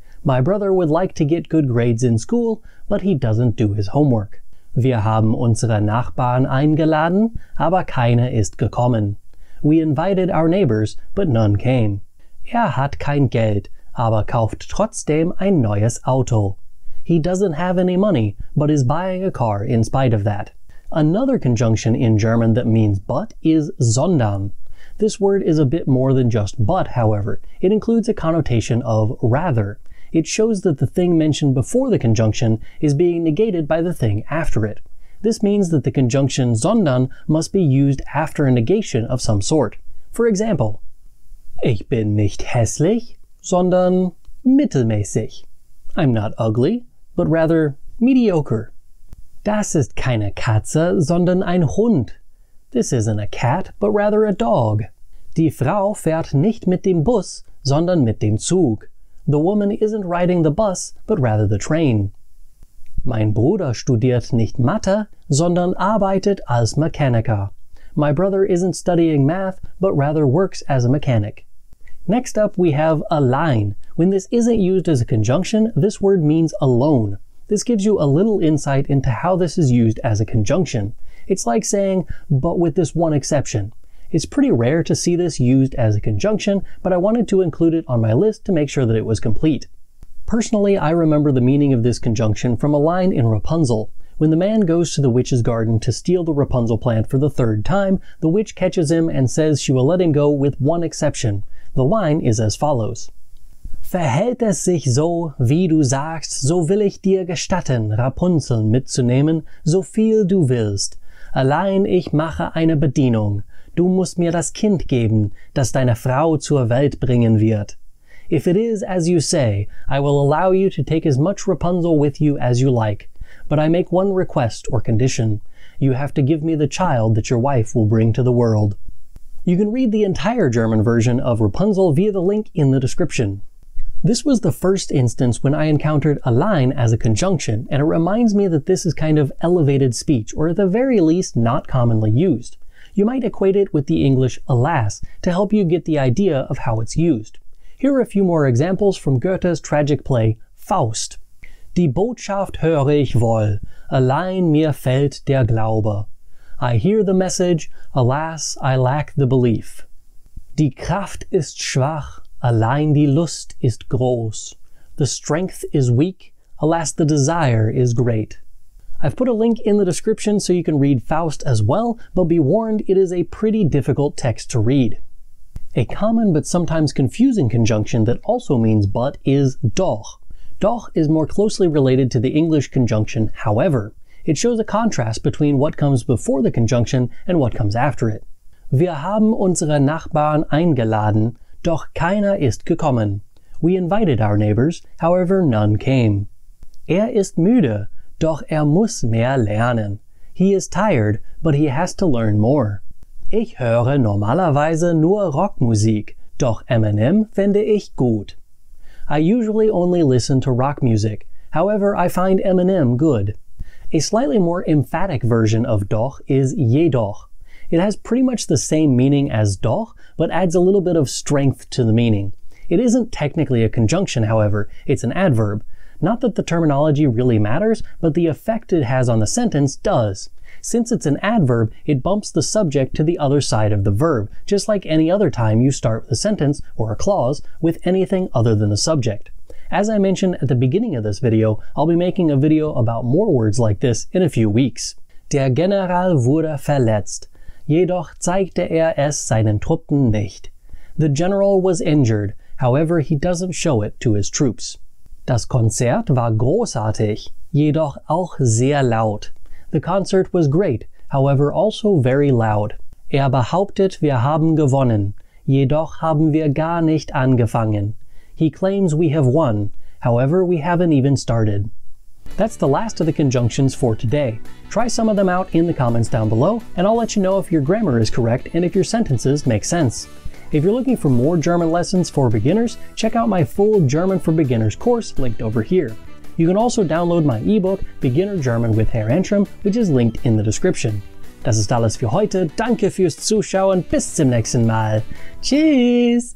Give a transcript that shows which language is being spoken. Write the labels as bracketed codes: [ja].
[en] My brother would like to get good grades in school, but he doesn't do his homework. [de] Wir haben unsere Nachbarn eingeladen, aber keiner ist gekommen. [en] We invited our neighbors, but none came. [de] Hat kein Geld, aber kauft trotzdem ein neues Auto. [en] He doesn't have any money, but is buying a car in spite of that. Another conjunction in German that means but is sondern. This word is a bit more than just but, however. It includes a connotation of rather. It shows that the thing mentioned before the conjunction is being negated by the thing after it. This means that the conjunction sondern must be used after a negation of some sort. For example, [de] ich bin nicht hässlich, sondern mittelmäßig. [en] I'm not ugly, but rather mediocre. [de] Das ist keine Katze, sondern ein Hund. [en] This isn't a cat, but rather a dog. [de] Die Frau fährt nicht mit dem Bus, sondern mit dem Zug. [en] The woman isn't riding the bus, but rather the train. [de] Mein Bruder studiert nicht Mathe, sondern arbeitet als Mechaniker. [en] My brother isn't studying math, but rather works as a mechanic. Next up, we have allein. When this isn't used as a conjunction, this word means alone. This gives you a little insight into how this is used as a conjunction. It's like saying, but with this one exception. It's pretty rare to see this used as a conjunction, but I wanted to include it on my list to make sure that it was complete. Personally, I remember the meaning of this conjunction from a line in Rapunzel. When the man goes to the witch's garden to steal the Rapunzel plant for the 3rd time, the witch catches him and says she will let him go with one exception. The line is as follows. [de] Verhält es sich so, wie du sagst, so will ich dir gestatten, Rapunzel mitzunehmen, so viel du willst. Allein ich mache eine Bedienung. Du musst mir das Kind geben, das deine Frau zur Welt bringen wird. [en] If it is as you say, I will allow you to take as much Rapunzel with you as you like. But I make one request or condition. You have to give me the child that your wife will bring to the world. You can read the entire German version of Rapunzel via the link in the description. This was the first instance when I encountered allein as a conjunction, and it reminds me that this is kind of elevated speech, or at the very least not commonly used. You might equate it with the English alas to help you get the idea of how it's used. Here are a few more examples from Goethe's tragic play Faust. [de] Die Botschaft höre ich wohl, allein mir fehlt der Glaube. [en] I hear the message, alas, I lack the belief. [de] Die Kraft ist schwach, allein die Lust ist groß. [en] The strength is weak, alas, the desire is great. I've put a link in the description so you can read Faust as well, but be warned, it is a pretty difficult text to read. A common but sometimes confusing conjunction that also means but is doch. Doch is more closely related to the English conjunction however. It shows a contrast between what comes before the conjunction and what comes after it. [de] Wir haben unsere Nachbarn eingeladen, doch keiner ist gekommen. [en] We invited our neighbors, however none came. [de] Ist müde, doch muss mehr lernen. [en] He is tired, but he has to learn more. [de] Ich höre normalerweise nur Rockmusik, doch Eminem finde ich gut. [en] I usually only listen to rock music, however I find Eminem good. A slightly more emphatic version of doch is jedoch. It has pretty much the same meaning as doch, but adds a little bit of strength to the meaning. It isn't technically a conjunction, however, it's an adverb. Not that the terminology really matters, but the effect it has on the sentence does. Since it's an adverb, it bumps the subject to the other side of the verb, just like any other time you start with a sentence or a clause with anything other than the subject. As I mentioned at the beginning of this video, I'll be making a video about more words like this in a few weeks. [de] Der General wurde verletzt, jedoch zeigte es seinen Truppen nicht. [en] The general was injured, however he doesn't show it to his troops. [de] Das Konzert war großartig, jedoch auch sehr laut. [en] The concert was great, however also very loud. [de] Behauptet, wir haben gewonnen, jedoch haben wir gar nicht angefangen. [en] He claims we have won, however we haven't even started. That's the last of the conjunctions for today. Try some of them out in the comments down below, and I'll let you know if your grammar is correct and if your sentences make sense. If you're looking for more German lessons for beginners, check out my full German for Beginners course linked over here. You can also download my ebook Beginner German with Herr Antrim, which is linked in the description. [de] Das ist alles für heute. Danke fürs Zuschauen. Bis zum nächsten Mal. Tschüss!